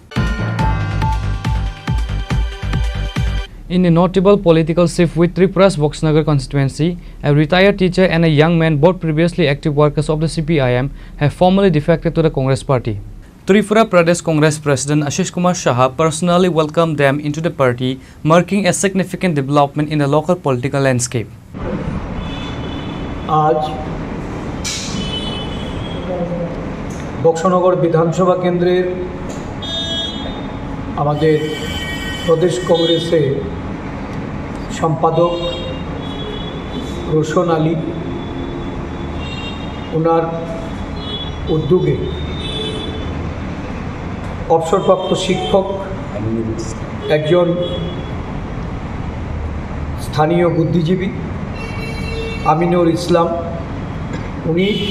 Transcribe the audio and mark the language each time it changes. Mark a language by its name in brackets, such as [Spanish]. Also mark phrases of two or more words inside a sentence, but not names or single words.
[English] In a notable political shift with Tripura's Boxnagar constituency, a retired teacher and a young man, both previously active workers of the CPIM, have formally defected to the Congress party. Tripura Pradesh Congress President Ashish Kumar Shah personally welcomed them into the party, marking a significant development in the local political landscape. [Bangla] आज বক্সনগর বিধানসভা কেন্দ্রের আমাদের প্রদেশ কংগ্রেসের সম্পাদক রোশন আলী ওনার উদ্যোগে অবসরপ্রাপ্ত শিক্ষক একজন স্থানীয় বুদ্ধিজীবী আমিনুর ইসলাম, উনি